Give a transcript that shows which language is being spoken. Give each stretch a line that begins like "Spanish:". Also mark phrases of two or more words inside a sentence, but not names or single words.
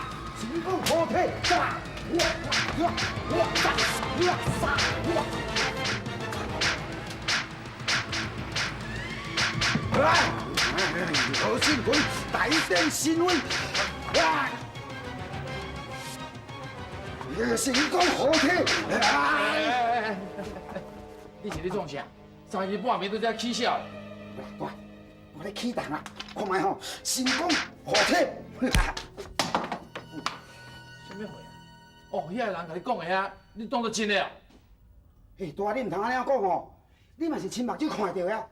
Min Nan Chinese: 成功合体，杀！何信坤大展神威，哇！成功合体，你是咧创啥？三更半暝在遮起笑？我咧起动啊！看卖吼，成功合体。什么话啊？哦，遐个人甲你讲的遐，你当作真的啊？嘿，大你唔通安尼讲吼，你嘛是亲目睭看到呀。